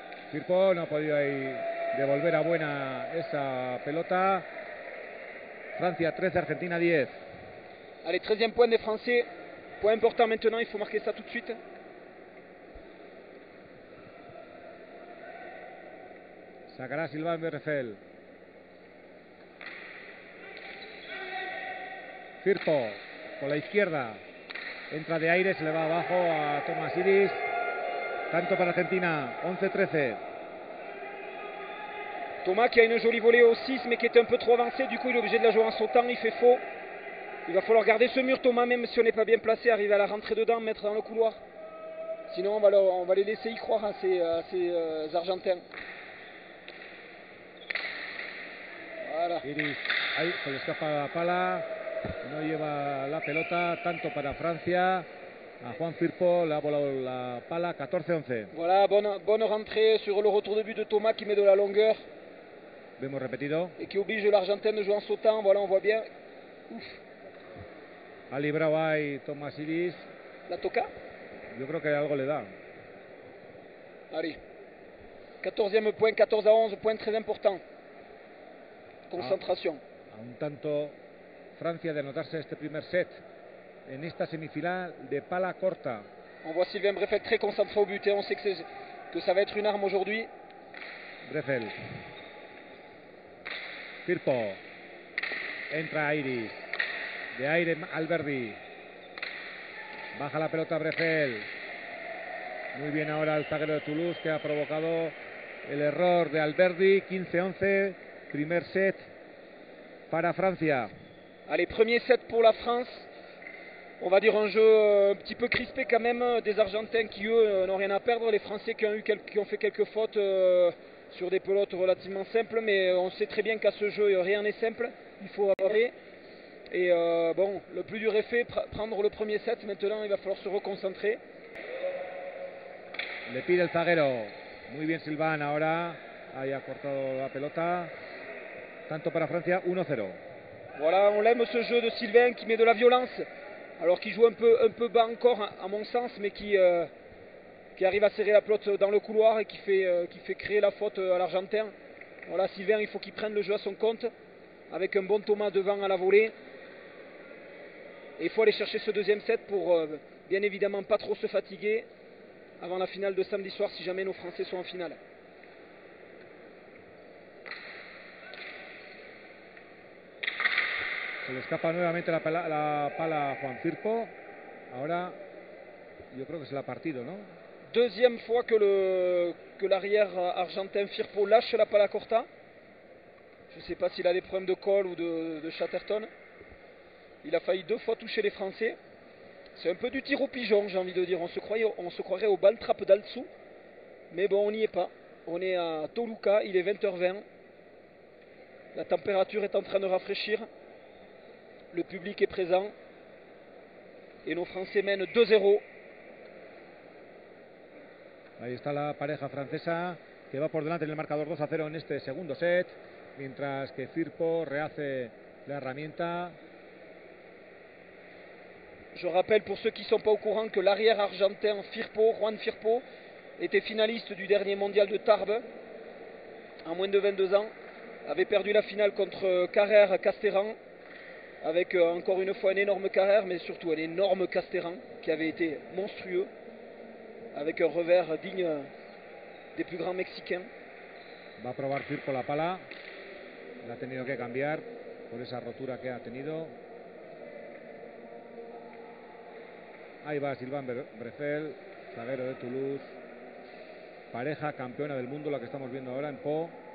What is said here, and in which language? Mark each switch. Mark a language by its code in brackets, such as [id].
[es] Firpo no ha podido ahí devolver a buena esa pelota. Francia 13, Argentina 10. [fr] Allez, 13e point des Français. Point important maintenant, il faut marquer ça tout de suite. [es] Sacará Sylvain Berrefel. Firpo por la izquierda. Entra de aire, se le va abajo a Thomas Iris. Tanto para Argentina, 11-13. [fr] Thomas qui a une jolie volée au 6 mais qui est un peu trop avancé, du coup il est obligé de la jouer en sautant, il fait faux. Il va falloir garder ce mur Thomas, même si on n'est pas bien placé, arriver à la rentrer dedans, mettre dans le couloir. Sinon on va les laisser y croire à ces Argentins. Voilà. [es] Iris, ahí se le escapa la pala, no lleva la pelota, tanto para Francia. A Juan Firpo le ha volado la pala, 14-11. [fr] Voilà, bonne rentrée sur le retour de but de Thomas qui met de la longueur. [es] Vemos repetido. [fr] Et qui oblige l'Argentin de jouer en sautant, voilà on voit bien. Ouf. [es] Ha librado ahí Thomas Iris. La toca. Yo creo que algo le da. [fr] Allez. 14e point, 14-11, point très important. Concentration. [es] A un tanto Francia de anotarse este primer set en esta semifinal de pala corta. [fr] On voit Sylvain Brefel très concentré au but et on sait que ça va être une arme aujourd'hui. [es] Brefel. Firpo. Entra Iris. De aire Alberdi. Baja la pelota Brefel. Muy bien ahora el zaguero de Toulouse que ha provocado el error de Alberdi. 15-11. Primer set para Francia. [fr] Allez, premier set pour la France. On va dire un jeu un petit peu crispé quand même, des Argentins qui eux n'ont rien à perdre, les Français qui ont fait quelques fautes sur des pelotes relativement simples, mais on sait très bien qu'à ce jeu rien n'est simple, il faut avoir. Et bon, le plus dur est fait, prendre le premier set. Maintenant, il va falloir se reconcentrer. [es] Le pide el zaguero. Muy bien Silvan ahora. Ahí ha cortado la pelota. Tanto para Francia, 1-0. [fr] Voilà, on l'aime ce jeu de Sylvain qui met de la violence. Alors qu'il joue un peu bas encore, à mon sens, mais qui arrive à serrer la pelote dans le couloir et qui fait créer la faute à l'Argentin. Voilà, Sylvain, il faut qu'il prenne le jeu à son compte. Avec un bon Thomas devant à la volée. Et il faut aller chercher ce deuxième set pour bien évidemment pas trop se fatiguer avant la finale de samedi soir si jamais nos Français sont en finale. [es] Se le escapa nuevamente la pala a Juan Firpo. Ahora yo creo que se la ha partido, ¿no? [fr] Deuxième fois que l'arrière argentin Firpo lâche la pala corta. Je ne sais pas s'il a des problèmes de colle ou de Chatterton. Il a failli 2 fois toucher les Français. C'est un peu du tir au pigeon, j'ai envie de dire. On se croirait au ball trap d'Altsou. Mais bon, on n'y est pas. On est à Toluca, il est 20h20. La température est en train de rafraîchir. Le public est présent. Et nos Français mènent 2-0. [es] Ahí está la pareja francesa que va por delante en el marcador 2-0 en este segundo set. Mientras que Firpo rehace la herramienta. [fr] Je rappelle pour ceux qui ne sont pas au courant que l'arrière argentin Juan Firpo, était finaliste du dernier mondial de Tarbes en moins de 22 ans. Avait perdu la finale contre Carrère Casteran. Avec encore une fois un énorme Carrère, mais surtout un énorme Casteran qui avait été monstrueux. Avec un revers digne des plus grands Mexicains. [es] Va a probar Firpo la pala. La ha tenido que cambiar por esa rotura que ha tenido. Ahí va Sylvain Breffel, zaguero de Toulouse. Pareja campeona del mundo, la que estamos viendo ahora en Po.